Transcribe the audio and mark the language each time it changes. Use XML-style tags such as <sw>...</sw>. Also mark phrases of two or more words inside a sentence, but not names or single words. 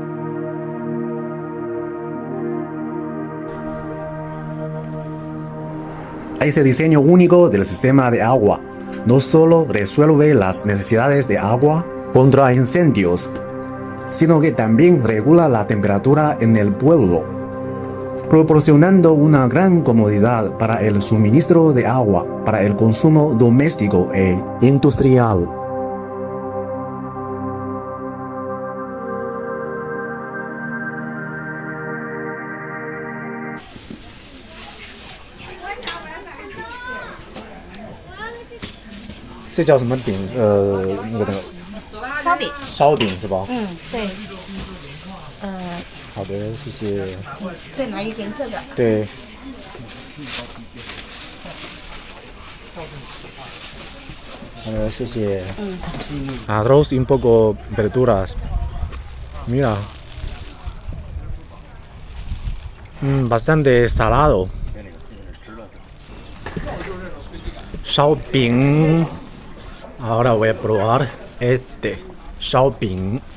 <es>Este diseño único del sistema de agua no solo resuelve las necesidades de agua contra incendios, sino que también regula la temperatura en el pueblo, proporcionando una gran comodidad para el suministro de agua para el consumo doméstico e industrial. ¿Qué es</es> <zh>什么饼？烧饼。烧饼是吧？对。好的，谢谢。再来一根这个。对。谢谢。</zh> <es>Arroz y un poco verduras. Mira. Bastante salado. 烧饼. Ahora voy a probar este 烧饼.</es>